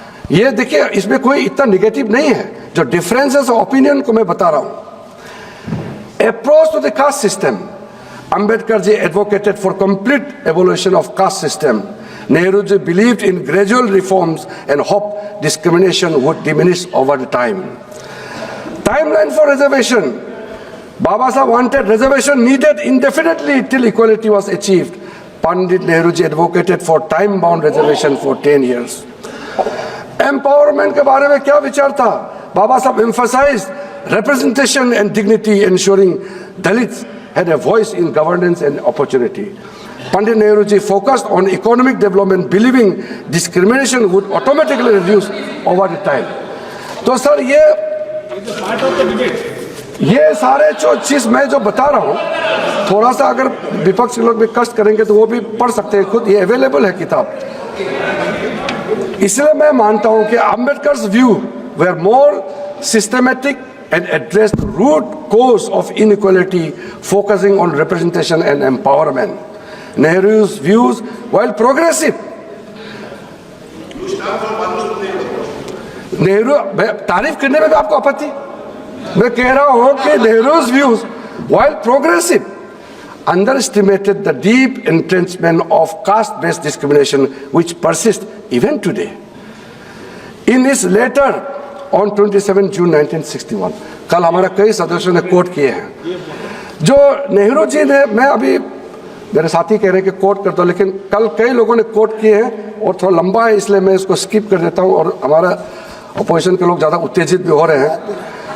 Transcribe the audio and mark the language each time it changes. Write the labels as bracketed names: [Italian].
[Hindi] ये देखिए, इसमें कोई इतना निगेटिव नहीं है, जो डिफरेंसेस ऑफ ओपिनियन को मैं बता रहा हूं। [English] Approach to the caste system, Ambedkar ji advocated for complete evolution of caste system. Nehru ji believed in gradual reforms and hope discrimination would diminish over the time. Timeline for reservation, Baba Sahib wanted reservation needed indefinitely till equality was achieved. Pandit Nehru ji advocated for time-bound reservation for 10 years. [Hindi] Empowerment के बारे में क्या विचार था? [English] Baba Sahib emphasized representation and dignity, ensuring Dalits had a voice in governance and opportunity. Pandit Nehru ji focused on economic development, believing discrimination would automatically reduce over the time. [Hindi] तो sir ये सारे जो चीज मैं जो बता रहा हूँ, थोड़ा सा अगर विपक्ष के लोग भी कष्ट करेंगे तो वो भी पढ़ सकते हैं खुद, ये अवेलेबल है किताब। इसलिए मैं मानता हूँ कि [English] Ambedkar's view were more systematic and address root cause of inequality, focusing on representation and empowerment. Nehru's views while progressive, [Hindi] Nehru तारीफ करने में भी आपको आपत्ति? मैं कह रहा हूं कि Nehru's views while progressive [English] underestimated the deep entrenchment of caste-based discrimination which persists even today. In his letter on 27 June 1961, [Hindi] कल हमारा कई सदस्यों ने कोट किए हैं, जो नेहरू जी ने, मैं अभी मेरे साथी कह रहे हैं कि कोट कर दो, लेकिन कल कई लोगों ने कोट किए हैं और थोड़ा लंबा है इसलिए मैं इसको स्किप कर देता हूं और हमारा अपोजिशन के लोग ज़्यादा उत्तेजित भी हो रहे हैं।